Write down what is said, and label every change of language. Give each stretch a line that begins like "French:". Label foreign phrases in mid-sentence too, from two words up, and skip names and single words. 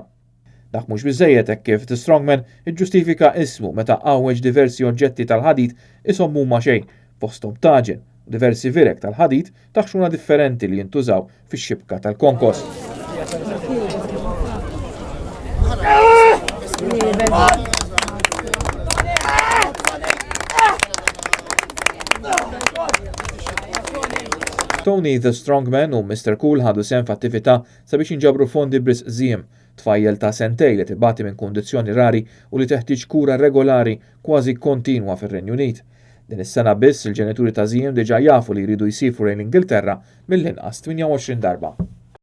Maltese: Dak mhux biżżejjed hekk kif The Strongman iġġustifika ismu meta qawweġ diversi oġġetti tal-ħadid ishom huma xejn fosthom taġen u diversi virek tal-ħadid ta' ħxuna differenti li jintużaw fix-xibka tal-konkos. Tony the Strongman u Mr. Cool ħadu sehem f'attività sabiex jinġabru fondi b'risq żiem tfajjel ta' sentej li tibati minn kundizzjoni rari u li teħtieġ kura regolari kważi kontinwa fir-Renju Unit. Din is-sena biss il-ġenituri ta' żiem diġà jafu li jridu jsifru lejn l-Ingilterra mill-inqas 28 darba.